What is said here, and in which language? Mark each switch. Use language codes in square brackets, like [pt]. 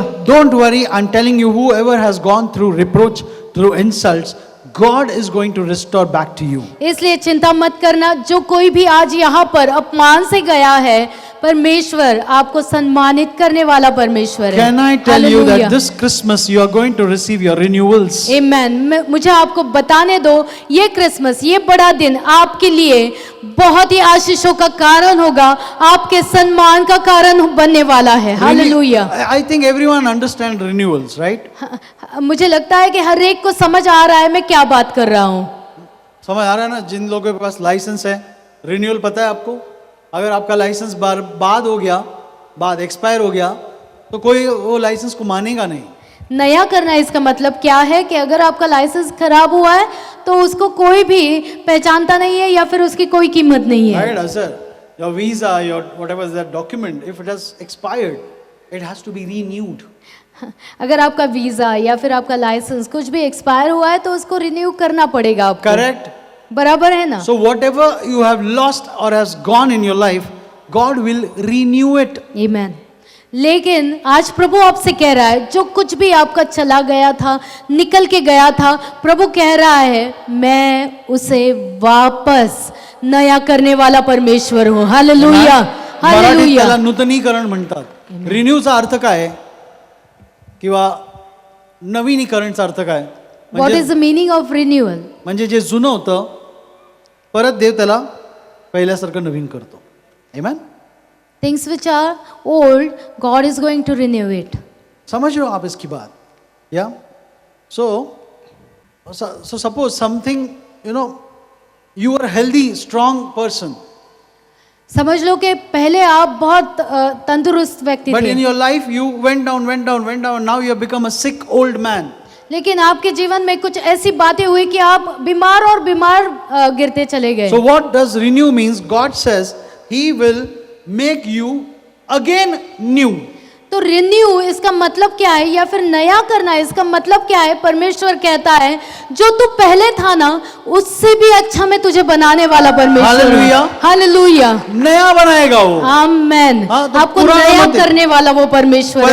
[en] So don't worry, I'm telling you, whoever has gone through reproach, through insults, God is going to restore back to you। [hi] इसलिए चिंता मत करना, जो कोई भी आज यहाँ पर अपमान से गया है, परमेश्वर आपको सम्मानित करने वाला परमेश्वर है। [en] Can I tell you Hallelujah। that this Christmas you are going to receive your renewals? Amen। [hi] मुझे आपको बताने दो, ये क्रिसमस, ये बड़ा दिन आपके लिए बहुत ही आशीषों का कारण होगा, आपके सम्मान का कारण बनने वाला है। Hallelujah. [en] I think everyone understands renewals, right? [hi] मुझे लगता है कि हर एक को समझ आ रहा है मैं क्या बात कर रहा हूँ। समझ आ रहा है ना? जिन लोगों के पास लाइसेंस है, रिन्यूअल पता है आपको? अगर आपका लाइसेंस बाद हो गया, बाद एक्सपायर हो गया, तो कोई वो लाइसेंस को मानेगा नहीं। नया करना इसका मतलब क्या है कि अगर आपका लाइसेंस खराब हुआ है तो उसको कोई भी पहचानता नहीं है या फिर उसकी कोई कीमत नहीं है। [en] Right, sir. Your visa, your whatever is that document, if it has expired, it has to be renewed. [hi] अगर आपका वीजा या फिर आपका लाइसेंस कुछ भी एक्सपायर हुआ है तो उसको रिन्यू करना पड़ेगा आपको। [en] Correct. [hi] बराबर है ना? [en] So whatever you have lost or has gone in your life, God will renew it. Amen। [hi] लेकिन आज प्रभु आपसे कह रहा है, जो कुछ भी आपका चला गया था, निकल के गया था, प्रभु कह रहा है मैं उसे वापस नया करने वाला परमेश्वर हूँ। हालेलुया। [mr] मराठीत हालेलुया। त्याला नूतनीकरण म्हणतात। रिन्यूचा अर्थ काय आहे? किंवा नवीनीकरणचा अर्थ काय? [en] What is the meaning of renewal? [mr] म्हणजे जे जुनं होतं परत देव त्याला पहिल्यासारखं नवीन करतो। आमेन। [en] Things which are old, God is going to renew it. [hi] समझ रहे हो आप इसकी बात? [en] या so suppose something, you are a healthy, strong person, [hi] समझ लो कि पहले आप बहुत तंदुरुस्त व्यक्ति [en] but in your life you went down, now you have become a sick old man. [hi] लेकिन आपके जीवन में कुछ ऐसी बातें हुई कि आप बीमार और बीमार गिरते चले गए। [en] So what does renew means? God says he will make you again new. [hi] तो रिन्यू इसका मतलब क्या है, या फिर नया करना इसका मतलब क्या है? परमेश्वर कहता है जो तू पहले था ना उससे भी अच्छा मैं तुझे बनाने वाला परमेश्वर हूँ। हालेलुया। हालेलुया। नया बनाएगा वो। आमेन। हाँ, तो आपको पुराना नया मत है। करने वाला वो परमेश्वर है।